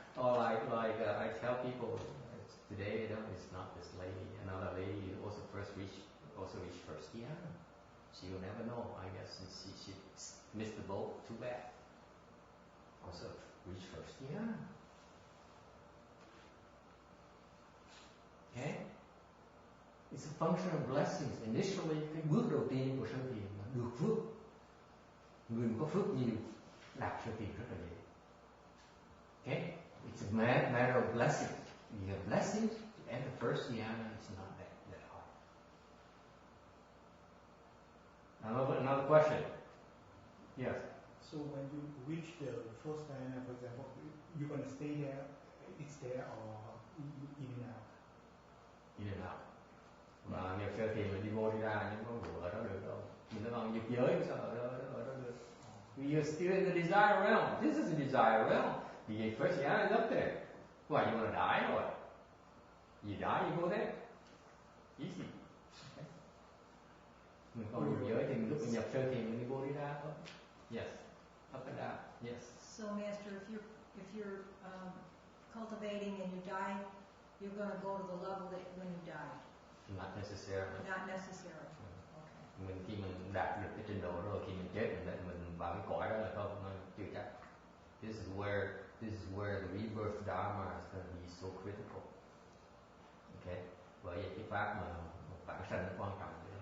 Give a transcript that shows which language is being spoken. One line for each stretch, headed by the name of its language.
English: Or like I tell people, today, it's not this lady, another lady also reached first dhyana. She will never know, I guess, since she missed the boat, too bad. Also reached first dhyana. Okay? It's a function of blessings. Initially,
Vietnamese: cái bước đầu tiên của sơ thiền là được phước. Người mà có phước nhiều, đạt sơ thiền rất là dễ.
English: Okay? It's a matter of blessings. You have blessings, and the first dhyana is not that hard. Another question. Yes. So when you reach the first dhyana, for example, you're going to stay there, it's there, or in and out? In and out.
Vietnamese: Mà nhập sơ thiền là đi vô đi ra, nhưng không có ở đó được đâu. Mình nói bằng dục giới sao ở đó được.
English: We are still in the desire realm. This is the desire realm. The first dhyana is up there. Why, you want to die or what? You die, you go there. Easy. Okay.
Vietnamese: Mình còn dục giới thì lúc mình nhập sơ thiền mình đi vô đi ra thôi.
English: Yes. Up and down. Yes. So, Master, if you're cultivating and you die, you're going to go to the level that when you die. Not necessarily. Not necessarily. Okay.
Vietnamese: Mình khi mình đạt được cái trình độ rồi, khi mình chết mình vào cái cõi đó là không, nó chưa chắc.
English: This is where the rebirth dharma is going to be so critical.
Vietnamese: Okay, bởi vậy cái pháp mà bản sanh nó quan trọng.